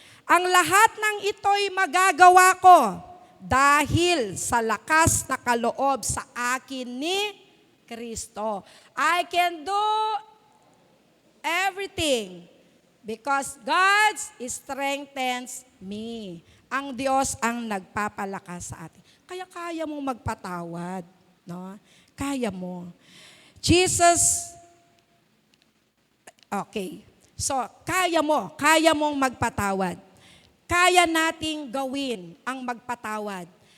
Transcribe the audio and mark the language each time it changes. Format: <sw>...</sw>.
<tl>Ang lahat ng ito'y magagawa ko dahil sa lakas na kaloob sa akin ni Kristo.</tl> <en>I can do everything because God strengthens me.</en> <tl>Ang Diyos ang nagpapalakas sa atin. Kaya mong magpatawad. No? Kaya mo. Jesus, okay. So, kaya mong magpatawad. Kaya nating gawin ang magpatawad.</tl>